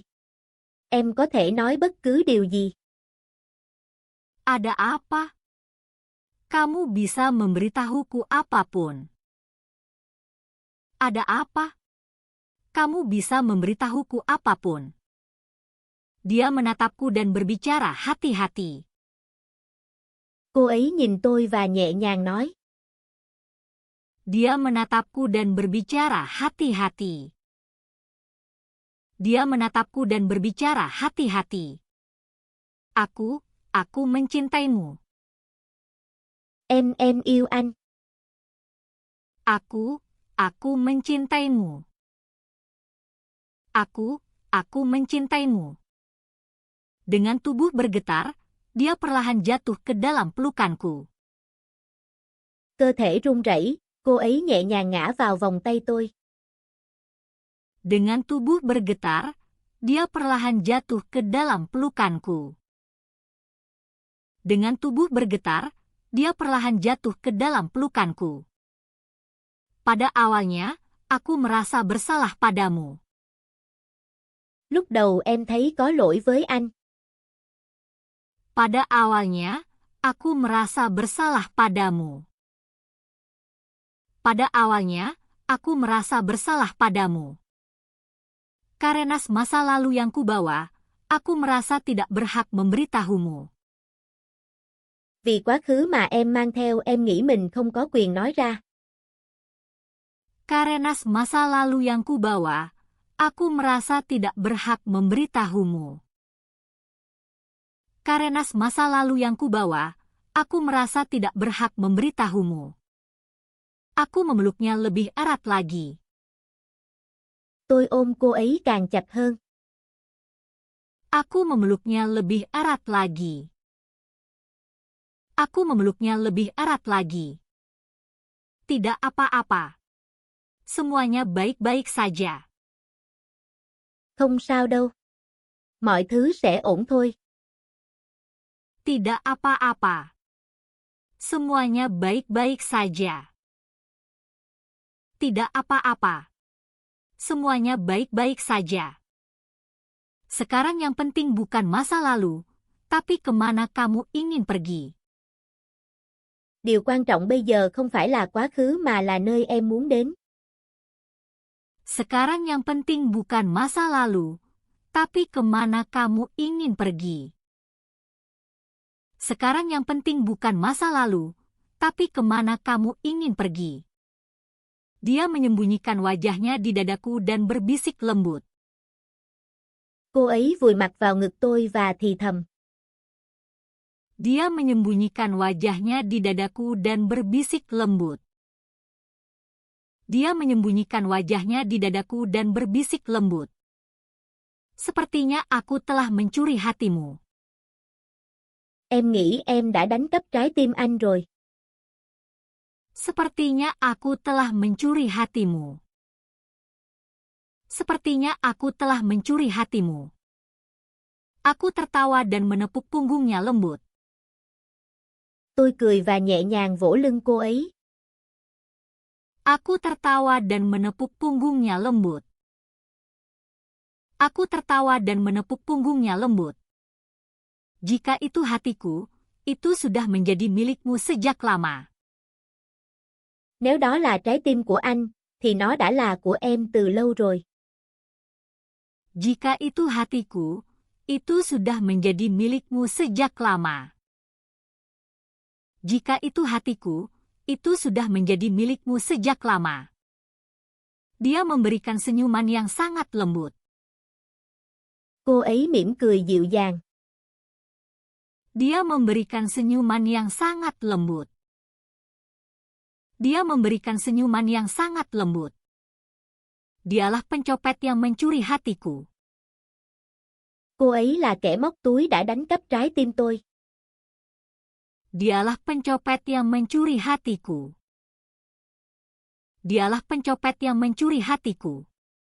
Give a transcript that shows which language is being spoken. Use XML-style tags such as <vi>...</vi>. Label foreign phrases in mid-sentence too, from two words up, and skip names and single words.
<vi>Em có thể nói bất cứ điều gì.</vi> <id>Ada apa? Kamu bisa memberitahuku apapun. Ada apa? Kamu bisa memberitahuku apapun. Dia menatapku dan berbicara hati-hati.</id> <vi>Cô ấy nhìn tôi và nhẹ nhàng nói.</vi> <id>Dia menatapku dan berbicara hati-hati. Dia menatapku dan berbicara hati-hati. Aku mencintaimu.</id> <vi>Em yêu anh.</vi> <id>Aku mencintaimu. Aku mencintaimu. Dengan tubuh bergetar, dia perlahan jatuh ke dalam pelukanku.</id> <vi>Cơ thể run rẩy, cô ấy nhẹ nhàng ngã vào vòng tay tôi.</vi> <id>Dengan tubuh bergetar, dia perlahan jatuh ke dalam pelukanku. Dengan tubuh bergetar, dia perlahan jatuh ke dalam pelukanku. Pada awalnya, aku merasa bersalah padamu.</id> <vi>Lúc đầu em thấy có lỗi với anh.</vi> <id>Pada awalnya, aku merasa bersalah padamu. Pada awalnya, aku merasa bersalah padamu. Karena masa lalu yang kubawa, aku merasa tidak berhak memberitahumu.</id> <vi>Vì quá khứ mà em mang theo em nghĩ mình không có quyền nói ra.</vi> <id>Karena masa lalu yang kubawa, aku merasa tidak berhak memberitahumu. Karena masa lalu yang kubawa, aku merasa tidak berhak memberitahumu. Aku memeluknya lebih erat lagi.</id> <vi>Tôi ôm cô ấy càng chặt hơn.</vi> <id>Aku memeluknya lebih erat lagi. Aku memeluknya lebih erat lagi. Tidak apa-apa. Semuanya baik-baik saja.</id> <vi>Không sao đâu. Mọi thứ sẽ ổn thôi.</vi> <id>Tidak apa-apa. Semuanya baik-baik saja. Tidak apa-apa. Semuanya baik-baik saja. Sekarang yang penting bukan masa lalu, tapi kemana kamu ingin pergi.</id> <vi>Điều quan trọng bây giờ không phải là quá khứ mà là nơi em muốn đến.</vi> <id>Sekarang yang penting bukan masa lalu, tapi kemana kamu ingin pergi. Sekarang yang penting bukan masa lalu, tapi kemana kamu ingin pergi. Dia menyembunyikan wajahnya di dadaku dan berbisik lembut.</id> <vi>Cô ấy vùi mặt vào ngực tôi và thì thầm.</vi> <id>Dia menyembunyikan wajahnya di dadaku dan berbisik lembut. Dia menyembunyikan wajahnya di dadaku dan berbisik lembut. Sepertinya aku telah mencuri hatimu.</id> <vi>Em nghĩ em đã đánh cắp trái tim anh rồi.</vi> <id>Sepertinya aku telah mencuri hatimu. Sepertinya aku telah mencuri hatimu. Aku tertawa dan menepuk punggungnya lembut.</id> <vi>Tôi cười và nhẹ nhàng vỗ lưng cô ấy.</vi> <id>Aku tertawa dan menepuk punggungnya lembut. Aku tertawa dan menepuk punggungnya lembut. Jika itu hatiku, itu sudah menjadi milikmu sejak lama.</id> <vi>Nếu đó là trái tim của anh, thì nó đã là của em từ lâu rồi.</vi> <id>Jika itu hatiku, itu sudah menjadi milikmu sejak lama. Jika itu hatiku, itu sudah menjadi milikmu sejak lama. Dia memberikan senyuman yang sangat lembut.</id> <vi>Cô ấy mỉm cười dịu dàng.</vi> <id>Dia memberikan senyuman yang sangat lembut. Dia memberikan senyuman yang sangat lembut. Dialah pencopet yang mencuri hatiku.</id> <vi>Cô ấy là kẻ móc túi đã đánh cắp trái tim tôi.</vi> <id>Dialah pencopet yang mencuri hatiku. Dialah pencopet yang mencuri hatiku.</id>